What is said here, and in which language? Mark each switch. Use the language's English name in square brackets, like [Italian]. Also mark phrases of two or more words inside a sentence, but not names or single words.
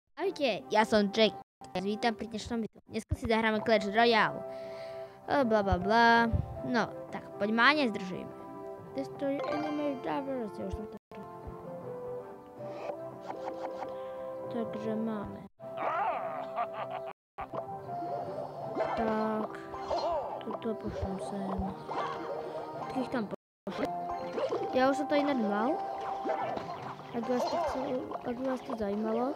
[Slovak] Ahojte, ja som Jack. Vítam pri dnešnom videu. Dneska si zahráme Clash Royale. Bla bla bla. No, tak poďme a nezdržujeme. [English] Destroy enemy divers. [Slovak] Ja už som to... Takže máme. Tak. Tuto pošlem sem. Takých tam pošlem. Ja už som to inak mal. Ak vás to zajímalo.